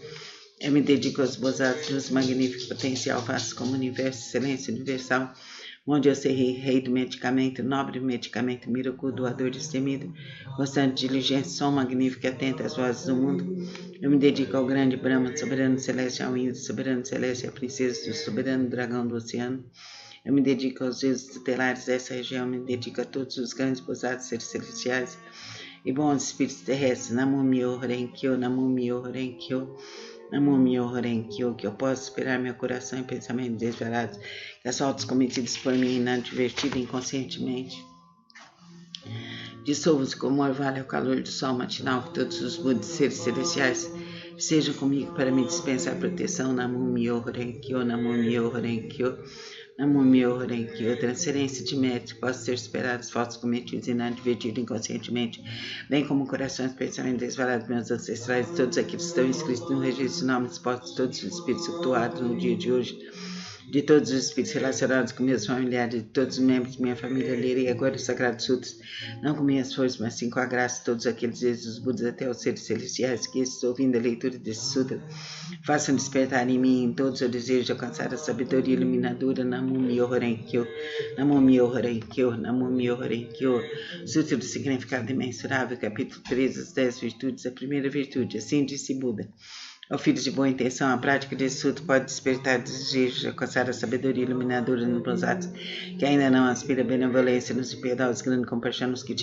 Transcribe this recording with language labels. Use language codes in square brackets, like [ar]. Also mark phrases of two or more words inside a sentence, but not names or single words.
[pt] Eu me dedico aos Bosatsu, luz magnífica, potencial, vasto como o universo, excelência universal, onde eu serei rei do medicamento, nobre medicamento, miraculo, doador destemido, constante, diligente, som magnífico, atento às vozes do mundo. Eu me dedico ao grande Brahma, soberano celeste, ao índio, soberano celeste, à princesa do soberano dragão do oceano. Eu me dedico aos deuses tutelares dessa região, eu me dedico a todos os grandes posados seres celestiais e bons espíritos terrestres. [ja] 南無妙法蓮華経、南無妙法蓮華経、南無妙法蓮華経, [pt] que eu possa esperar meu coração e pensamentos desvelados, que as faltas cometidas por mim inadvertida inconscientemente dissolvam-se como orvalho ao calor do sol matinal, que todos os Budas seres celestiais estejam comigo para me dispensar proteção. [ja] 南無妙法蓮華経、南無妙法蓮華経、南無妙法蓮華経, [pt] transferência de méritos que possam ser superados, falsos cometidos inadvertidos inconscientemente, bem como corações, pensamentos desvelados dos meus ancestrais, todos aqueles que estão inscritos no registro de nomes dispostos, todos os espíritos flutuados no dia de hoje, de todos os espíritos relacionados com meus familiares, de todos os membros de minha família, lerei agora os Sagrados Sutras, não com minhas forças, mas sim com a graça de todos aqueles desde os Budas até os seres celestiais que, ouvindo a leitura desse Sutra, façam despertar em mim em todos o desejo de alcançar a sabedoria iluminadora. [ja] 南無妙法蓮華経、南無妙法蓮華経、南無妙法蓮華経. [pt] Sutra do Significado Imensurável, capítulo 13, as 10 virtudes. A primeira virtude, assim disse Buda: ao filho de boa intenção, a prática desse sutra pode despertar desejo de alcançar a sabedoria iluminadora nos atos que ainda não aspira a benevolência, nos impiedosos, grande compaixão nos que tira